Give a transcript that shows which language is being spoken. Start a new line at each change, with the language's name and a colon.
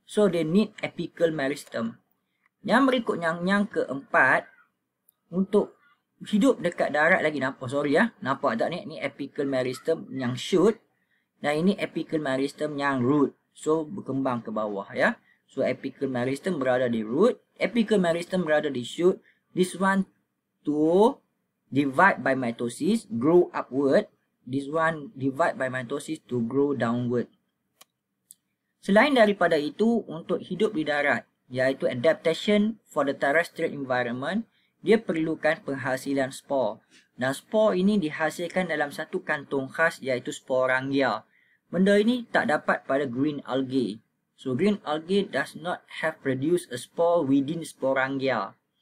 English: So they need apical meristem.
Malay: Yang berikutnya, yang keempat, untuk hidup dekat darat lagi, nampak tak ni? Ni apical meristem yang shoot dan ini apical meristem yang root. So berkembang ke bawah ya. So apical meristem berada di root, apical meristem berada di shoot.
English: This one to divide by mitosis, grow upward. This one divide by mitosis to grow downward.
Malay: Selain daripada itu, untuk hidup di darat, iaitu
English: adaptation for the terrestrial environment,
Malay: dia perlukan penghasilan spor. Dan spor ini dihasilkan dalam satu kantung khas, iaitu sporangia. Benda ini tak dapat pada green algae.
English: So green algae does not have produced a spore within sporangia.